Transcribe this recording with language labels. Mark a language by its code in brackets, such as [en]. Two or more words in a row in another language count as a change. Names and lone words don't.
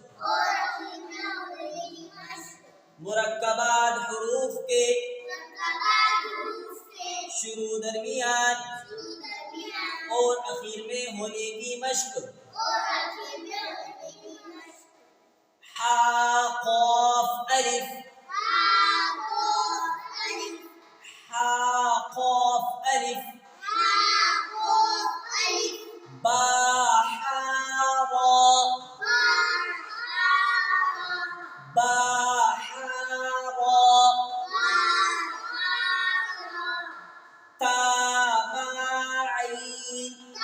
[ur] مرکبات حروف کے شروع، درمیان اور اخیر میں ہونے کی مشق۔ حا قاف الف، حا قاف الف، با حا را، با حا را، تا با عین،